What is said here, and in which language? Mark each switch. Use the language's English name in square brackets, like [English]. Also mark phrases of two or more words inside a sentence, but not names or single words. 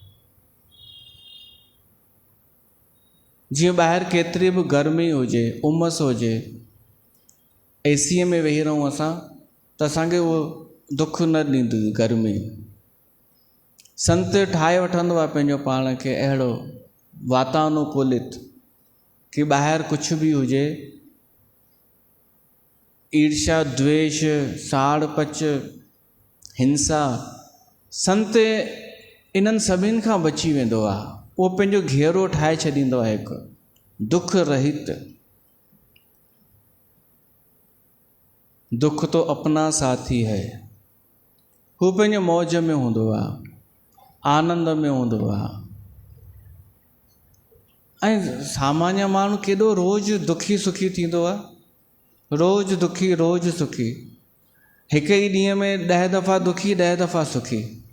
[Sindhi] जीअं ॿाहिरि केतिरी बि गर्मी हुजे, उमस हुजे, एसीअ में वेही रहूं असां त असांखे उहो दुख न ॾींदी गर्मी। संत ठाहे वठंदो आहे पंहिंजो पाण खे अहिड़ो वातानुकूलित कि ॿाहिरि कुझु बि हुजे, ईर्ष्या, द्वेष, साड़ पच, हिंसा, संत इन्हनि सभिनि खां बची वेंदो आहे। उहो पंहिंजो घेरो ठाहे छॾींदो आहे हिकु दुख रहित। [Hindi] दुख तो अपना साथी है। [Sindhi] हू पंहिंजे मौज में हूंदो आहे, आनंद में हूंदो आहे। ऐं सामान्य माण्हू केॾो रोज़ु दुखी सुखी थींदो आहे। रोज़ु दुखी, रोज़ु सुखी। हिकु ई ॾींहं में 10 दफ़ा दुखी, 10 दफ़ा सुखी।